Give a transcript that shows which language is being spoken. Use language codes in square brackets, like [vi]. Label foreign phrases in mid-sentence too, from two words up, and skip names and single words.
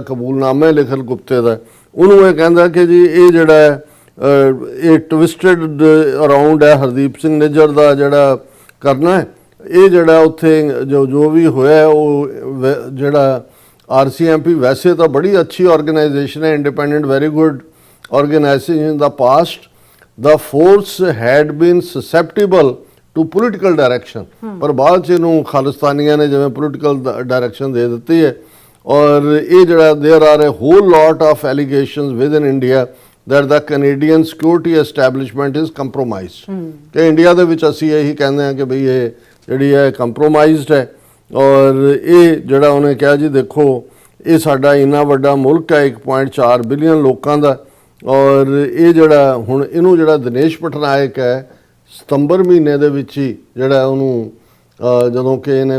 [pa] ਕਬੂਲਨਾਮਾ ਲਿਖਣ ਗੁਪਤੇ ਦਾ, ਉਹਨੂੰ ਇਹ ਕਹਿੰਦਾ ਕਿ ਜੀ ਇਹ ਜਿਹੜਾ ਇਹ [en] twisted around [pa] ਹੈ ਹਰਦੀਪ ਸਿੰਘ ਨਿੱਜਰ ਦਾ ਜਿਹੜਾ ਕਰਨਾ ਹੈ, ਇਹ ਜਿਹੜਾ ਉੱਥੇ ਜੋ ਵੀ ਹੋਇਆ ਉਹ ਜਿਹੜਾ RCMP ਵੈਸੇ ਤਾਂ ਬੜੀ ਅੱਛੀ ਆਰਗੇਨਾਈਜੇਸ਼ਨ ਹੈ, [en] independent very good organisation in the past, the force had been susceptible to political direction। [pa] ਪਰ ਬਾਅਦ 'ਚ ਇਹਨੂੰ ਖਾਲਿਸਤਾਨੀਆਂ ਨੇ ਜਿਵੇਂ [en] political direction [pa] ਦੇ ਦਿੱਤੀ ਹੈ ਔਰ ਇਹ ਜਿਹੜਾ [en] there are a whole lot of allegations within India that the Canadian security establishment is compromised। [pa] ਕਿ ਇੰਡੀਆ ਦੇ ਵਿੱਚ ਅਸੀਂ ਇਹੀ ਕਹਿੰਦੇ ਹਾਂ ਕਿ ਬਈ ਇਹ ਜਿਹੜੀ ਹੈ ਕੰਪਰੋਮਾਈਜ਼ਡ ਹੈ ਔਰ ਇਹ ਜਿਹੜਾ ਉਹਨੇ ਕਿਹਾ ਜੀ ਦੇਖੋ ਇਹ ਸਾਡਾ ਇੰਨਾ ਵੱਡਾ ਮੁਲਕ ਹੈ 1.4 ਬਿਲੀਅਨ ਲੋਕਾਂ ਦਾ ਔਰ ਇਹ ਜਿਹੜਾ ਹੁਣ ਇਹਨੂੰ ਜਿਹੜਾ ਦਿਨੇਸ਼ ਪਟਨਾਇਕ ਹੈ ਸਤੰਬਰ ਮਹੀਨੇ ਦੇ ਵਿੱਚ ਹੀ ਜਿਹੜਾ ਉਹਨੂੰ ਜਦੋਂ ਕਿ ਇਹਨੇ